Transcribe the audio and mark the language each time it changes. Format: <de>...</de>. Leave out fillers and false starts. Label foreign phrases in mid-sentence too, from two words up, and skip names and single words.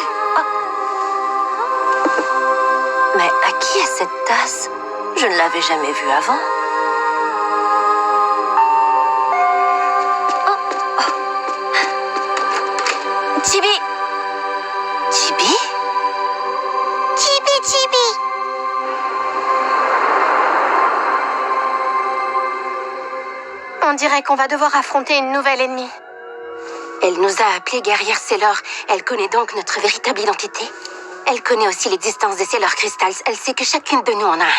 <fr>Oh. Mais à qui est cette tasse? Je ne l'avais jamais vue avant. Oh. Oh. Chibi. Chibi? Chibi, Chibi. On dirait qu'on va devoir affronter une nouvelle ennemie. Elle nous a appelés guerrières Sailor. Elle connaît donc notre véritable identité. Elle connaît aussi l'existence des Sailor Crystals. Elle sait que chacune de nous en a un.</fr>